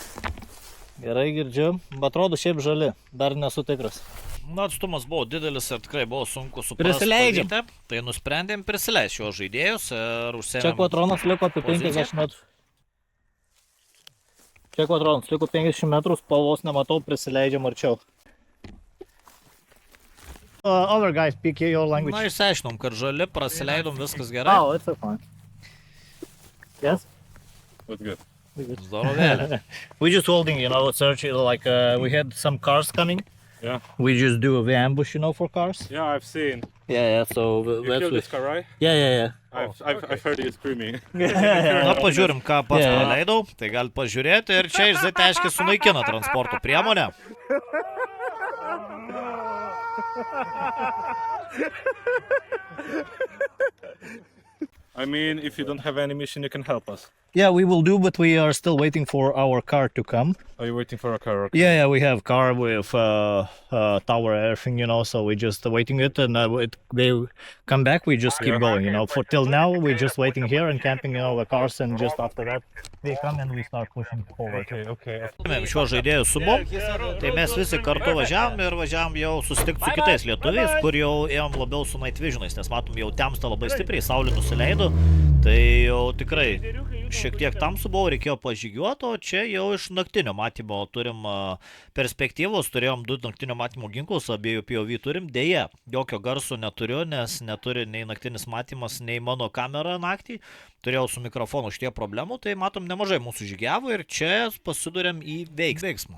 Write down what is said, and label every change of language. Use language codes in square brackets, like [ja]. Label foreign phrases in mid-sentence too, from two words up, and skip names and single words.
[lt] Gerai girdžiu, bet atrodo šiaip žali, dar nesu tikras. Na, atstumas buvo didelis ir tikrai buvo sunku suprasti. Prisileidžiam. pavyzdį, Tai nusprendėm prisileisti šios žaidėjus ir užsėmėm. Čia Kvatronas liko apie poziciją. 50 metrų. Čia Kvatronas liko 50 metrų, spalvos nematau, prisileidžiam arčiau. [en] Other guys, speak your language. [lt] Na, išsiaiškinom, kad žali, prasileidom, viskas gerai. [en] Oh, it's fine. Yes? What's good? [lt] Zdorovėlė. [en] We just holding, search, like we had some cars coming. Yeah. We just do the ambush, for cars. Yeah, I've seen. Yeah, so that's what... car, right? Yeah. I've heard you screaming. [lt] Na, pažiūrim, ką pats [en] Yeah. [lt] praleidau. Tai galite pažiūrėti ir čia iš Zeteškės sunaikino transporto priemonę. [en] I mean, if you don't have any mission, you can help us. Yeah, we will do, but we are still waiting for our car to come. Are you waiting for a car? Okay. Yeah, we have car with tower, everything, so we just waiting it, and they come back, we just keep going, For till now, we're just waiting here and camping, the cars, and just after that, they come and we start pushing forward. Okay. [lt] Šiuos žaidėjus su mum, tai mes visi kartu važiavam ir važiavam jau susitikti su kitais lietuviais, kur jau ėjom labiau su [en] Night Visionais, [lt] nes matom jau temsta labai stipriai, saulė nusileido, tai jau tikrai šiek tiek tamsu buvo, reikėjo pažygiuoti, o čia jau iš naktinio matymo turim perspektyvos, turėjom 2 naktinio matymo ginklus, abiejų POV turim, dėja, jokio garso neturiu, nes neturi nei naktinis matymas, nei mano kamera naktį, turėjau su mikrofonu šitie problemų, tai matom nemažai mūsų žygiavo ir čia pasidurėm į veiksmą.